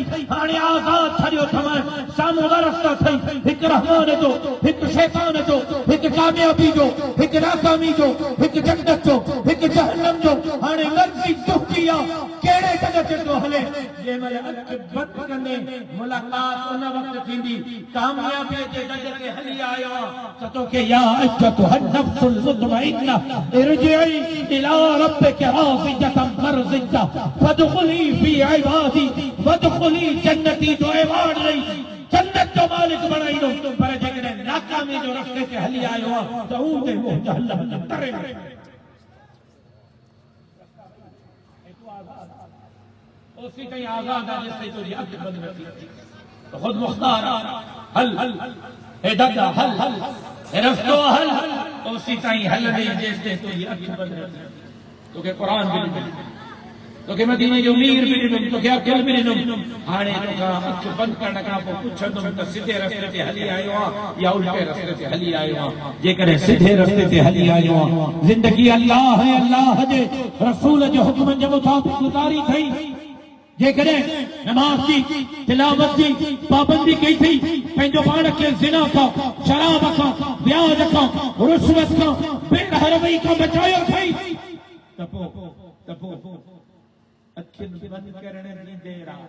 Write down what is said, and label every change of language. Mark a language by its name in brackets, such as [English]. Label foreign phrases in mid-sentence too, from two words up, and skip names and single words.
[Sindhi] हाणे आज़ाद छॾियो अथम, साम्हूं ॿ रस्ता अथई, हिकु रहमान जो, हिकु शैतान जो, हिकु कामयाबी जो, हिकु नाकामी जो, हिकु जन्नत जो, हिकु जहन्नम जो। हाणे मर्ज़ी तुंहिंजी आहे कहिड़े जॻह ते थो हले। जंहिंमहिल अखि बंदि कंदे मुलाक़ात उन वक़्तु थींदी, कामयाबीअ जे जॻह ते हली आयो आहे त तोखे [Arabic] يا أيتها النفس المطمئنة ارجعي إلى ربك راضية مرضية فادخلي في عبادي وادخلي جنتي. [Sindhi] जो एवार्ड ॾेई जन्नत जो मालिक बणाईंदो, पर जेकॾहिं नाकामी जो रस्ते ते हली आयो आहे त हू ते जहन्नम जे तरे में। उसी ताईं आज़ाद आहे जेसिताईं तुंहिंजी अखि बंदि न थी। तो खुद मुख्तार हल हे दादा हल हे रस्तो हल, उसी ताईं हल नहीं जेसिताईं तुंहिंजी अखि बंदि न थी। तोखे क़ुरान बि ॾिनो, तोखे मदीने जो मीर बि ॾिनो, तोखे अकुल बि ॾिनो। हाणे तोखां अखि बंदि करण खां पोइ पुछंदुमि त सिधे रस्ते ते हली आयो आहे या उल्टे रस्ते ते हली आयो आहे? जेकॾहिं सिधे रस्ते ते हली आयो आहे, ज़िंदगी अल्लाह ऐं अल्लाह जे रसूल जे हुक्म जे मुताबिक़ गुज़ारी थई, जेकॾहिं नमाज़ जी तिलावत जी पाबंदी कई थी, पंहिंजो पाण खे ज़िना खां, शराब खां, व्याज खां, रुश्वत खां, बेरहरमई खां बचायो अथई, त पोइ अखियुनि बंदि करण जी देर आहे।